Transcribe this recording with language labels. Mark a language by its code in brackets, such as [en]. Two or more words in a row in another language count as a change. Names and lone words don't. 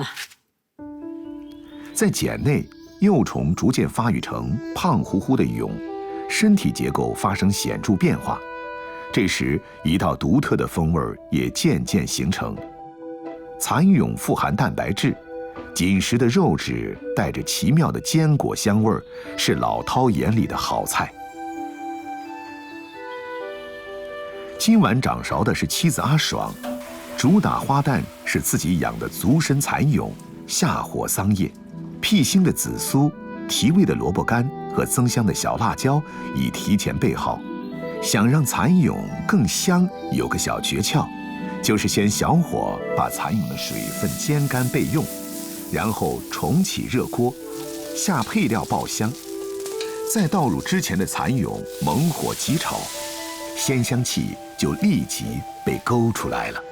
[zh] 在繭內，幼蟲逐漸發育成胖乎乎的蛹，身體結構發生顯著變化。這時，一道獨特的風味也漸漸形成。蠶蛹富含蛋白質，緊實的肉質帶着奇妙的堅果香味，是老饕眼裡的好菜。今晚掌勺的是妻子阿爽，主打花旦是自己養的足身蠶蛹，下火桑葉，辟腥的紫蘇，提味的蘿蔔乾和增香的小辣椒已提前備好。想讓蠶蛹更香，有個小訣竅，就是先小火把蠶蛹的水分煎乾備用，然後重啟熱鍋，下配料爆香，再倒入之前的蠶蛹，猛火急炒，鮮香氣就立即被勾出來了。